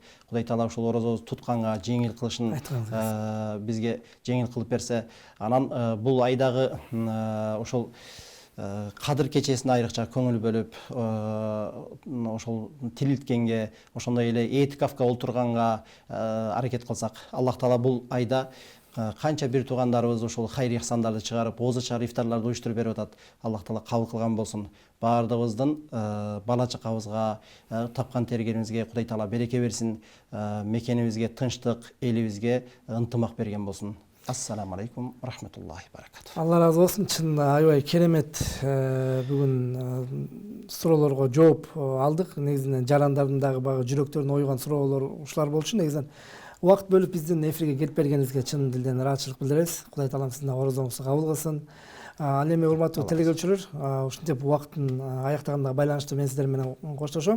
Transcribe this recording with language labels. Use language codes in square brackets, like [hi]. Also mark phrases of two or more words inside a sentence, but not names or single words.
[ky] Кудай Таала ушул орозобузду тутканга жеңил кылышын бизге жеңил кылып берсе, анан бул айдагы ушул кадыр кечесине айрыкча көңүл бөлүп, ошол тилилткенге, ошондой эле этикафка олтурганга аракет кылсак, Аллах Таала бул айда канча бир туугандарыбыз ушул хайыр ихсандарды чыгарып, оозу чыгар ифтарларды уюштуруп берип атат. Аллах Таала кабыл кылган болсун. Бардыгыбыздын бала чакабызга, тапкан тергенибизге Кудай Таала береке берсин. Мекенибизге тынчтык, элибизге ынтымак берген болсун. [ar] السلام عليكم رحمة الله بركاته. [ky] Алла разы болсун. Чынында аябай керемет бүгүн суроолорго жооп алдык. Негизинен жарандардын дагы баягы жүрөктөрүнө ойгон суроолор ушулар болчу. Негизинен убакыт бөлүп биздин эфирге келип бергениңизге чын дилден ыраазычылык билдиребиз. Кудай Таалам сиздин орозоңузду кабыл кылсын. Ал эми урматтуу телекөрүүчүлөр, ушинтип убакыттын аяктаганына байланыштуу мен сиздер менен коштошом.